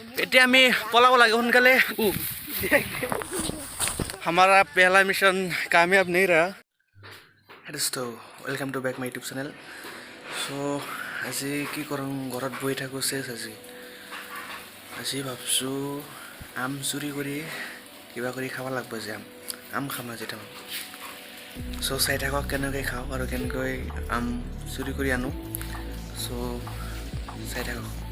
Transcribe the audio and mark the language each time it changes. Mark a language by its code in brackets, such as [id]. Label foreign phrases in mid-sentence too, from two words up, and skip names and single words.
[as] এতিয়া আমি পলাব লাগে সোনকালে [hi] हमारा पहला मिशन कामयाब नहीं रहा। [en] दोस्तों welcome to back my YouTube channel. [as] सो আজি কি কৰোঁ ঘৰত বহি থাকোঁ চেছ আজি ভাবছোঁ আম চুৰি কৰি কিবা কৰি খাব লাগিব যে আম খাম আজি তাৰমানে। চ' চাই থাকক কেনেকৈ খাওঁ আৰু কেনেকৈ আম চুৰি কৰি আনো। চ' চাই থাকক।